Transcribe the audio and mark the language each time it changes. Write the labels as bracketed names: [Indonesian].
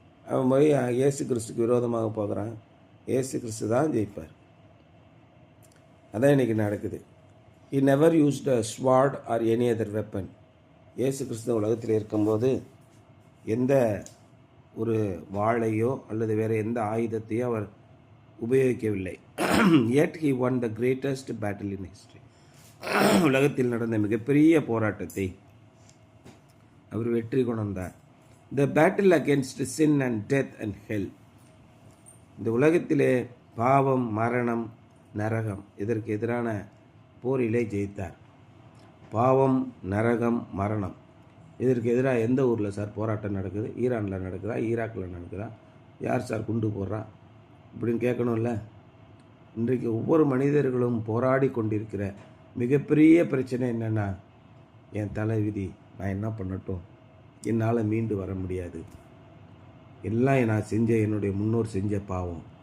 [Tamil] அவன் போய் இயேசு கிறிஸ்துக்கு விரோதமாக போகிறான். இயேசு கிறிஸ்து தான் ஜெயிப்பார். அதான் இன்றைக்கி நடக்குது. [English] He never used a sword or any other weapon. [Tamil] இயேசு கிறிஸ்து உலகத்தில் இருக்கும்போது எந்த ஒரு வாளையோ அல்லது வேறு எந்த ஆயுதத்தையோ அவர் உபயோகிக்கவில்லை. [English] Yet he won the greatest battle in history. [Tamil] உலகத்தில் நடந்த மிகப்பெரிய போராட்டத்தை அவர் வெற்றி கொண்டார். [English] The battle against sin and death and hell. [Tamil] இந்த உலகத்திலே பாவம், மரணம், நரகம் இதற்கு எதிரான போரிலே ஜெயித்தார். பாவம், நரகம், மரணம் இதற்கு எதிராக எந்த ஊரில் சார் போராட்டம் நடக்குது? ஈரானில் நடக்குதா? ஈராக்கில் நடக்குதா? யார் சார் குண்டு போடுறா இப்படின்னு கேட்கணும்ல. இன்றைக்கு ஒவ்வொரு மனிதர்களும் போராடி கொண்டிருக்கிற மிகப்பெரிய பிரச்சனை என்னென்னா, என் தலைவிதி, நான் என்ன பண்ணட்டும், என்னால் மீண்டு வர முடியாது, எல்லாம் நான் செஞ்ச என்னுடைய முன்னோர் செஞ்ச பாவம்.